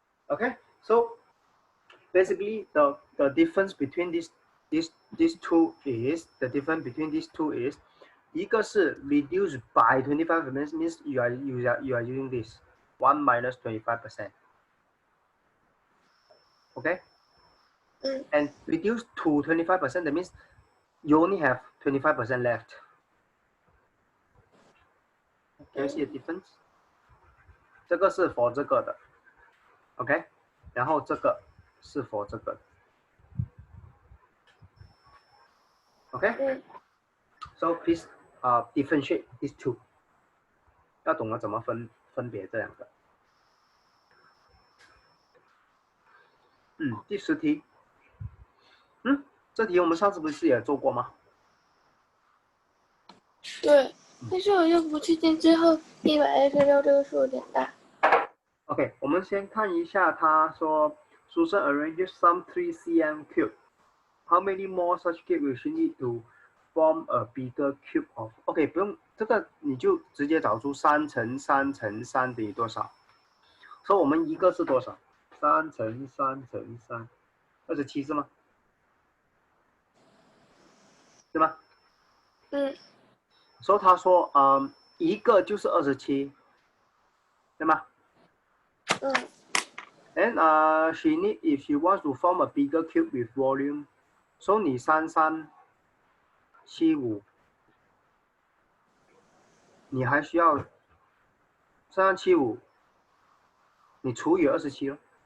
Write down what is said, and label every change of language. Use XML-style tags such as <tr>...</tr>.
<en>Okay, so basically the difference between these two is, the difference between these two is,</en> <zh>一个是</zh> <en>reduce by 25% means you are using this 1 minus 25%. Okay? And reduce to 25%, that means you only have 25% left. Can you see the difference?</en> <zh>这个是 for 这个的 ，OK， 然后这个是 for 这个的 ，OK，</zh> <en>so please differentiate these two，</en> <zh>要懂得怎么分别这两个。第10题，这题我们上次不是也做过吗？对，但是我就不确定最后126这个数有点大。 OK， 我们先看一下，他说</zh> <en>Susan arranges some 3 cm cube. How many more such cube will she need to form a bigger cube of?</en> <zh>OK， 不用这个，你就直接找出3乘3乘3等于多少。所以我们一个是多少？3乘3乘3，27是吗？对吗？所以他说，一个就是27，对吗？</zh> <en>And she need, if she wants to form a bigger cube with volume, so</en> <zh>你3375，你还需要3375，你除以27咯。</zh>